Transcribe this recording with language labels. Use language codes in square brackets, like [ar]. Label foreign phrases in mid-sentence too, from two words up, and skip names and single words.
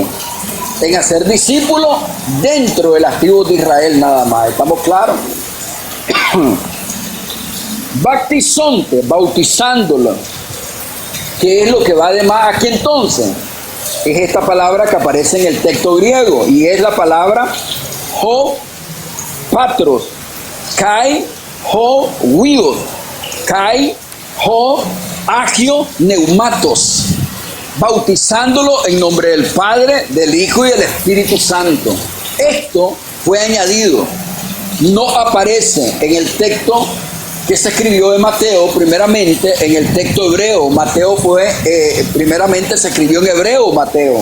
[es] En hacer discípulos dentro de las tribus de Israel nada más. ¿Estamos claros? Baptizonte, bautizándolo. ¿Qué es lo que va de más aquí entonces? Es esta palabra que aparece en el texto griego y es la palabra [el] ὁ πατρός, καὶ ὁ υἱός, καὶ ὁ ἅγιο πνεύματος, [es] bautizándolo en nombre del Padre, del Hijo y del Espíritu Santo. Esto fue añadido, no aparece en el texto que se escribió de Mateo, primeramente en el texto hebreo. Mateo primeramente se escribió en hebreo, Mateo.